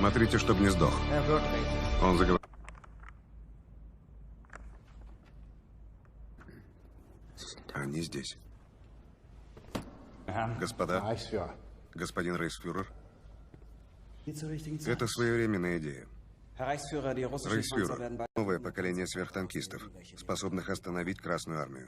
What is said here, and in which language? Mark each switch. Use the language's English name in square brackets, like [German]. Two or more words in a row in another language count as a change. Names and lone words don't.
[Russian] Смотрите, чтобы не сдох. [German] Er wird reden. [Russian] Он заговорил. Они здесь. Господа, господин рейхсфюрер, это своевременная идея. Рейхсфюрер, новое поколение сверхтанкистов, способных остановить Красную Армию.